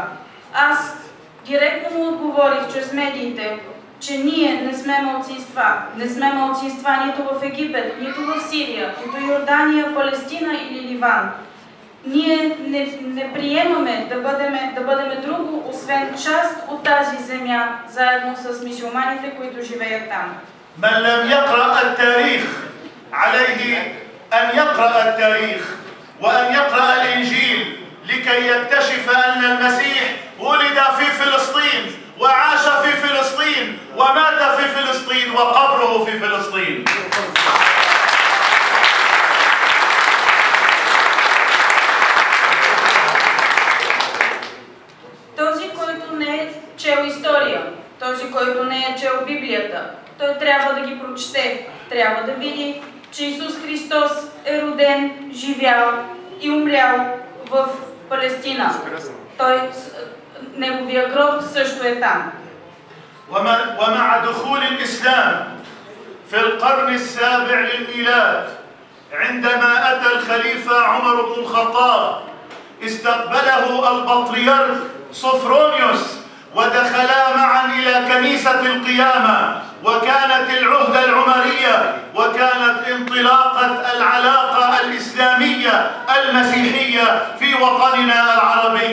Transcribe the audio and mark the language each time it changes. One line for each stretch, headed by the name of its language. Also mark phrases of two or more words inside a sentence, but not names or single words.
Bulgarian: Аз директно му отговорих чрез медиите, че ние не сме малцинства. Не сме малцинства нито в Египет, нито в Сирия, нито Йордания, Палестина или Ливан. Ние не приемаме да бъдем друго, освен част от тази земя, заедно с мюсюлманите, които живеят там.
Arabic: من لم يقرأ التاريخ عليه أن يقرأ التاريخ وأن يقرأ الإنجيل لكي يكتشف أن المسيح ولد في فلسطين وعاش في فلسطين ومات في فلسطين وقبره في فلسطين.
Bulgarian: Чел история, този, който не е чел Библията, той трябва да ги прочете, трябва да види, че Исус Христос е роден, живял и умрял в Палестина. Неговия гроб също е там.
Arabic: ومع دخول الإسلام في القرن السابع للميلاد عندما أتى الخليفة عمر بن الخطاب استقبله البطريرك صفرونيوس ودخلا معا إلى كنيسة القيامة، وكانت العهدة العمرية وكانت انطلاقة العلاقة الإسلامية المسيحية في وطننا العربي.